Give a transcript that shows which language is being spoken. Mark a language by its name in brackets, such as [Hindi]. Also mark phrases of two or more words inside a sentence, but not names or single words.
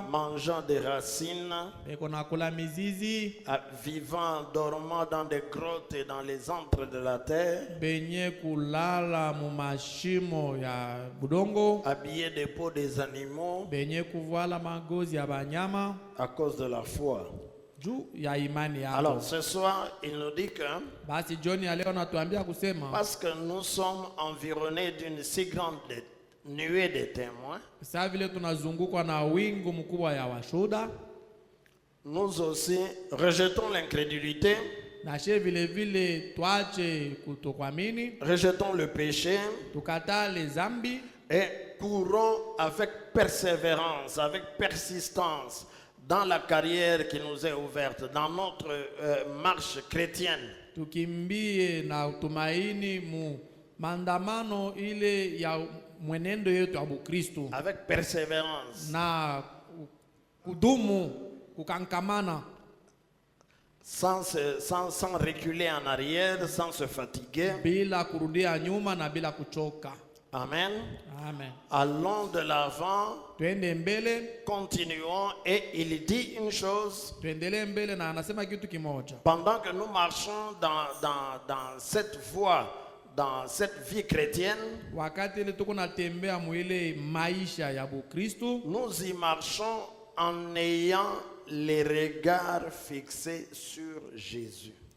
[French] Mangeant des racines. [Swahili] Eko nakula mizizi. [French] Vivant, dormant dans des grottes et dans les antres de la terre. [Swahili] Benye kulala mu mashimo ya budongo. [French] Habillés des peaux des animaux. [Swahili] Benye kuvala magozi ya banyama. [French] À cause de la foi. Alors ce soir, il nous dit que parce que nous sommes environnés d'une si grande nuée de témoins, nous aussi rejetons l'incrédulité, rejetons le péché et courons avec persévérance, avec persistance dans la carrière qui nous est ouverte, dans notre marche chrétienne. [Swahili] Tukimbie na tumaini mu mandamano ile ya mwenendo yetu ya Kristo. [French] Avec persévérance. [Swahili] Na kudumu, kukankamana. [French] Sans reculer en arrière, sans se fatiguer. [Swahili] Bila kurudia nyuma na bila kuchoka. [French] Amen. Amen. Allons de l'avant, continuons, et il dit une chose. Pendant que nous marchons dans cette voie, dans cette vie chrétienne, nous y marchons en ayant les regards fixés sur Jésus.